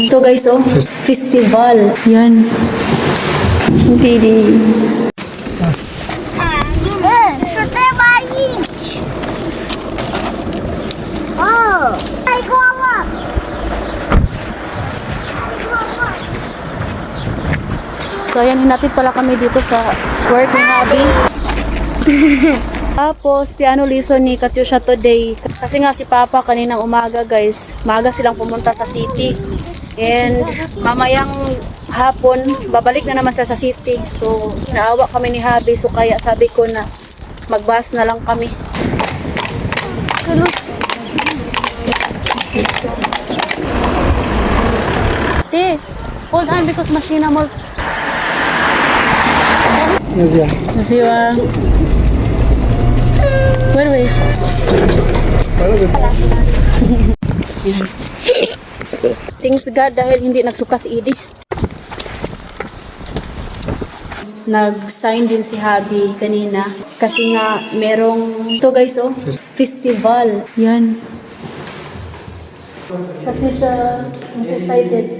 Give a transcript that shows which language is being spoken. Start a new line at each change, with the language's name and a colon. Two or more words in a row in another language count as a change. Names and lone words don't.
Filipino: Ito guys, oh, festival. Yan. Okay, di.
Russian: Что ты боишь? О, ай, голова!
Filipino: So, ayan, hinatid pala kami dito sa work ni Habi. Tapos,
English: piano lesson
Filipino: ni Katyusha today. Kasi nga si Papa kaninang umaga guys, maaga silang pumunta sa city. And mamayang hapon, babalik na naman sa city. So, naawa kami ni Habi. So, kaya sabi ko na mag-bus na lang kami.
English: Te, hold on because machine mo.
Filipino: Nasiwa. Wait.
English: Thanks God
Filipino: dahil hindi nagsuka si Edie. Nag-sign din si Habi kanina kasi nga merong ito guys, oh, festival. Yan. Katyusha, mas excited.